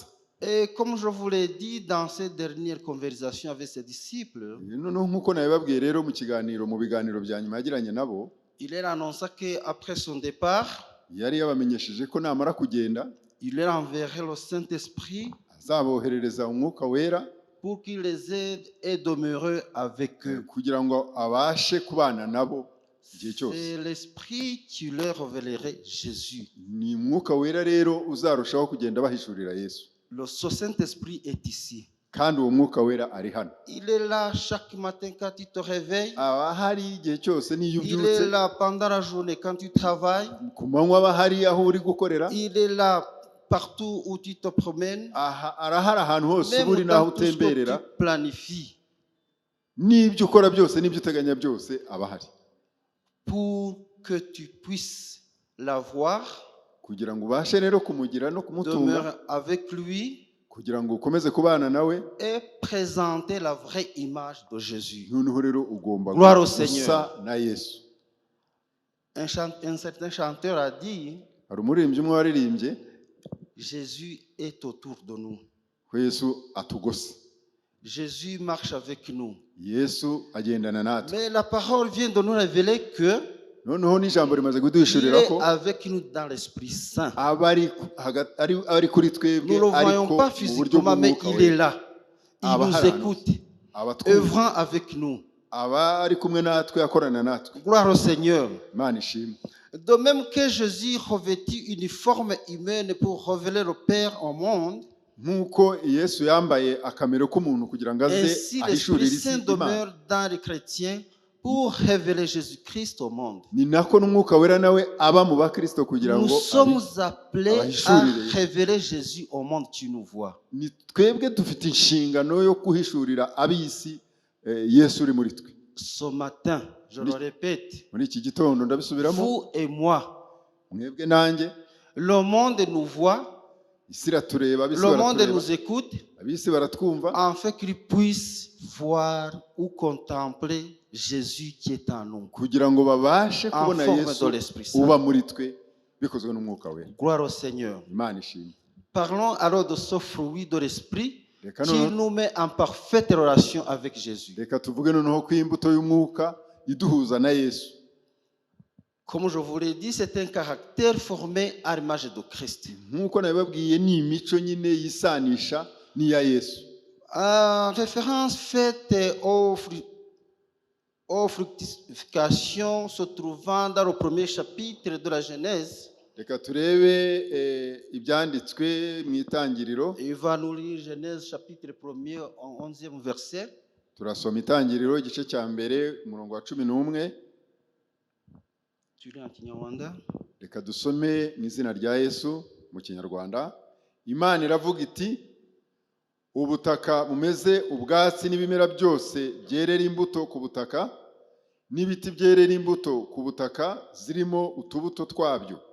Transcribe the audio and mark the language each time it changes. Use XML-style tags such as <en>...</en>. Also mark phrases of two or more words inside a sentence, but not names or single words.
<fr>Et comme je vous l'ai dit dans ces dernières conversations avec ses disciples,</fr> <rw>noneho nk'uko nabibabwiye rero mu biganiro bya nyuma yagiranye nabo,</rw> <fr>il leur annonça qu'après son départ,</fr> <rw>yari yabamenyesheje ko namara kugenda</rw> <fr>il leur enverrait le Saint-Esprit</fr> <rw>azaboherereza umwuka wera</rw> <fr>pour qu'il les aide et demeure avec eux.</fr> <rw>kugira ngo abashe kubana nabo igihe cyose.</rw> <fr>C'est l'Esprit qui leur révélerait Jésus.</fr> <rw>Ni umwuka wera rero uzarushaho kugenda bahishurira Yesu.</rw> <fr>Le Saint-Esprit est ici.</fr> <rw>Kandi uwo mwuka wera ari hano.</rw> <fr>Il est là chaque matin quand tu te réveilles.</fr> <rw>Aba hari igihe cyose niyo</rw> <fr>Il</fr> <rw>ubyutse.</rw> <fr>est là pendant la journée quand tu travailles.</fr> <rw>Ku manywa aba hari aho uri gukorera.</rw> <fr>Il est là partout où tu te promènes.</fr> <rw>Arahari ahantu hose</rw> <fr>Même</fr> <rw>uri naho</rw> <fr>dans tout ce que</fr> <rw>utemberera.</rw> <fr>tu planifies.</fr> <rw>N'ibyo ukora byose n'ibyo uteganya byose aba ahari.</rw> <fr>Pour que tu puisses l'avoir,</fr> <rw>kugira ngo ubashe rero kumugira no kumutunga,</rw> <fr>demeure avec lui</fr> <rw>kugira ngo ukomeze kubana nawe,</rw> <fr>et présenter la vraie image de Jésus.</fr> <rw>noneho rero ugomba</rw> <fr>Gloire au Seigneur.</fr> <rw>gusa na Yesu.</rw> <fr>Un certain chanteur a dit,</fr> <rw>Hari umuririmbyi umwe waririmbye</rw> <fr>Jésus est autour de nous.</fr> <rw>ko Yesu atugose.</rw> <fr>Jésus marche avec nous.</fr> <rw>Yesu agendana natwe.</rw> <fr>Mais la parole vient de nous révéler que</fr> <rw>Noneho n'ijambo rimaze</rw> <fr>il</fr> <rw>kuduhishurira</rw> <fr>est</fr> <rw>ko</rw> <fr>avec nous dans l'Esprit Saint.</fr> <rw>ari kuri twebwe,</rw> <fr>Nous ne le voyons</fr> <rw>ariko</rw> <fr>pas</fr> <rw>mu buryo</rw> <fr>physiquement, mais</fr> <rw>bw'umwuka</rw> <fr>il est</fr> <rw>wera.</rw> <fr>là. Il</fr> <rw>Aba</rw> <fr>nous</fr> <rw>hari</rw> <fr>écoute,</fr> <rw>abatwumva,</rw> <fr>œuvrant avec nous.</fr> <rw>aba ari kumwe natwe, akorana natwe.</rw> <fr>Gloire au Seigneur.</fr> <rw>Imana ishimwe.</rw> <fr>De même que Jésus revêtit une forme humaine pour révéler le Père au monde,</fr> <rw>nk'uko Yesu yambaye akamero k'umuntu kugira ngo aze</rw> <fr>ainsi</fr> <rw>ahishurire</rw> <fr>l'Esprit</fr> <rw>isi</rw> <fr>Saint</fr> <rw>Imana,</rw> <fr>demeure dans les chrétiens pour révéler Jésus-Christ au monde.</fr> <rw>ni nako n'umwuka wera nawe aba mu bakristo kugira</rw> <fr>Nous</fr> <rw>ngo</rw> <fr>sommes appelés à</fr> <rw>abahishurire.</rw> <fr>révéler Jésus au monde qui nous voit.</fr> <rw>Ni twebwe dufite inshingano yo guhishurira ab'isi Yesu uri muri twe.</rw> <fr>Ce matin, je le répète,</fr> <rw>Muri iki gitondo ndabisubiramo,</rw> <fr>vous et moi,</fr> <rw>mwebwe nanjye,</rw> <fr>le monde nous voit,</fr> <rw>isi iratureba, ab'isi</rw> <fr>le monde</fr> <rw>baratureba,</rw> <fr>nous écoute,</fr> <rw>ab'isi baratwumva,</rw> <fr>afin qu'ils puissent voir ou contempler Jésus qui est en nous.</fr> <rw>kugira ngo babashe</rw> <fr>En</fr> <rw>kubona</rw> <fr>forme</fr> <rw>Yesu</rw> <fr>de l'Esprit Saint.</fr> <rw>uba muri twe bikozwe n'umwuka wera.</rw> <fr>Gloire au Seigneur.</fr> <rw>Imana ishimwe.</rw> <fr>Parlons alors de ce fruit de l'Esprit</fr> <rw>Reka</rw> <fr>qui</fr> <rw>noneho-</rw> <fr>nous met en parfaite relation avec Jésus.</fr> <rw>reka tuvuge noneho ko imbuto y'umwuka iduhuza na Yesu.</rw> <fr>Comme je vous l'ai dit, c'est un caractère formé à l'image de Christ.</fr> <rw>Nk'uko nabibabwiye, ni imico nyine yisanisha n'iya Yesu.</rw> <fr>Référence faite aux fructifications se trouvant dans le premier chapitre de la Genèse.</fr> <rw>Reka turebe ibyanditswe mu itangiriro.</rw> <fr>Il va nous lire Genèse chapitre 1er, 11e verset.</fr> <rw>Turasoma itangiriro igice cya mbere umurongo wa 11.</rw> <fr>Tu lis en Kinyarwanda.</fr> <rw>Reka dusome mu izina rya Yesu mu Kinyarwanda. Imana iravuga iti, ubutaka bumeze ubwatsi n'ibimera byose byerera imbuto ku butaka, n'ibiti byerera imbuto ku butaka zirimo utubuto twabyo.</rw>